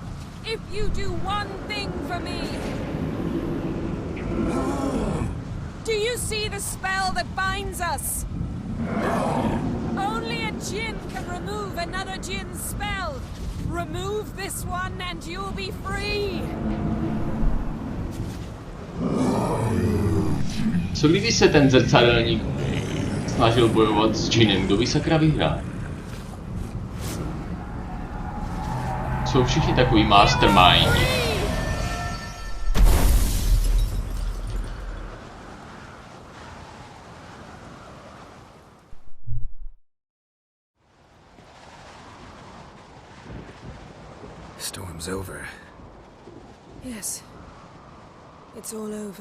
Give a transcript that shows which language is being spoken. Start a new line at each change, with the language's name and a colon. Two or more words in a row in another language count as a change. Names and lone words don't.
English: If you do one thing for me. Do you see the spell that binds us? Only a djinn can remove another djinn's spell. Remove this one and you'll be free.
Czech: Co kdyby se ten zrcadlník snažil bojovat s džinem, kdo by sakra vyhrál? Jsou všichni takový mastermindi.
English: Storm's over. Yes. It's all over.